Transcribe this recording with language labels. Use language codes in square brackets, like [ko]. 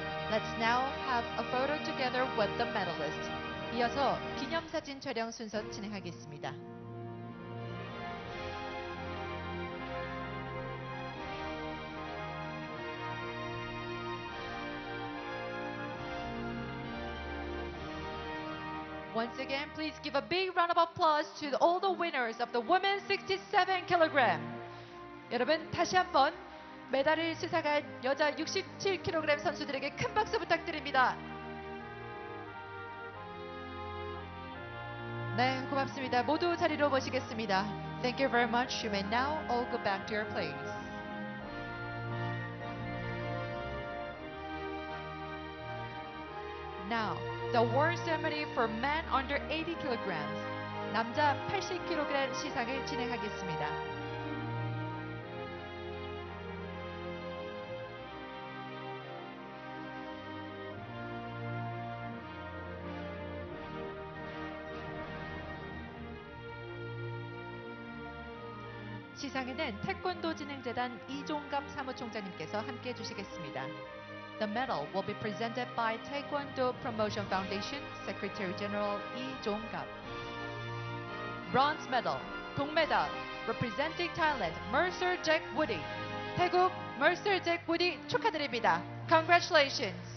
[en] Let's now have a photo together with the medalist. [ko] 이어서 기념사진 촬영 순서 진행하겠습니다. [en] Once again, please give a big round of applause to all the winners of the women's 67 kg. [ko] 여러분 다시 한번 메달을 수상한 여자 67kg 선수들에게 큰 박수 부탁드립니다. 네, 고맙습니다. 모두 자리로 모시겠습니다. [en] Thank you very much. You may now all go back to your place. Now, the award ceremony for men under 80 kg. [ko] 남자 80kg 시상을 진행하겠습니다. 시상에는 태권도 진흥재단 이종갑 사무총장님께서 함께 해주시겠습니다. [en] The medal will be presented by Taekwondo Promotion Foundation Secretary General 이종갑. Bronze medal, 동메달, representing Thailand, [ko] 𝗪𝗡 태국 𝗪𝗡 축하드립니다. [en] Congratulations.